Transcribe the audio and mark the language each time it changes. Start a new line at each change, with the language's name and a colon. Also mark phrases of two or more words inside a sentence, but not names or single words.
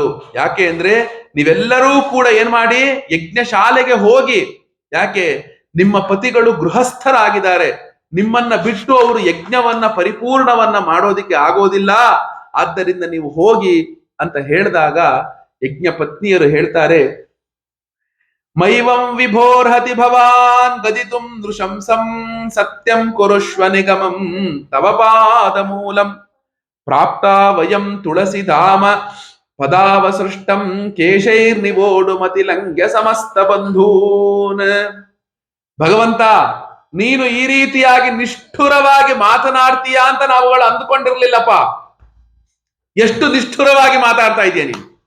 Kannada: ಯಾಕೆ ಅಂದ್ರೆ ನೀವೆಲ್ಲರೂ ಕೂಡ ಏನ್ ಮಾಡಿ ಯಜ್ಞಶಾಲೆಗೆ ಹೋಗಿ, ಯಾಕೆ? ನಿಮ್ಮ ಪತಿಗಳು ಗೃಹಸ್ಥರಾಗಿದ್ದಾರೆ, ನಿಮ್ಮನ್ನ ಬಿಟ್ಟು ಅವರು ಯಜ್ಞವನ್ನ ಪರಿಪೂರ್ಣವನ್ನ ಮಾಡೋದಿಕ್ಕೆ ಆಗೋದಿಲ್ಲ, ಆದ್ದರಿಂದ ನೀವು ಹೋಗಿ ಅಂತ ಹೇಳಿದಾಗ ಯಜ್ಞ ಪತ್ನಿಯರು ಹೇಳ್ತಾರೆ,
Sanskrit: ಮೈವಂ ವಿಭೋರ್ಹತಿ ಭವಾನ್ ಗದಿತುಂ ನೃಶಂಸಂ ಸತ್ಯಂ ಕುರುಷ್ವ ನಿಗಮಂ ತವ ಪಾದ ಮೂಲಂ ಪ್ರಾಪ್ತ ವಯಂ ತುಳಸಿಧಾಮ ಪದಾವಸೃಷ್ಟಂ ಕೇಶೈರ್ನಿವೋಡು ಮತಿಲಂಘ್ಯ ಸಮಸ್ತ ಬಂಧೂನ್.
Kannada: ಭಗವಂತ, ನೀನು ಈ ರೀತಿಯಾಗಿ ನಿಷ್ಠುರವಾಗಿ ಮಾತನಾಡ್ತೀಯಾ ಅಂತ ನಾವುಗಳು ಅಂದುಕೊಂಡಿರ್ಲಿಲ್ಲಪ್ಪ. ಎಷ್ಟು ನಿಷ್ಠುರವಾಗಿ ಮಾತಾಡ್ತಾ ಇದೀಯ ನೀನು.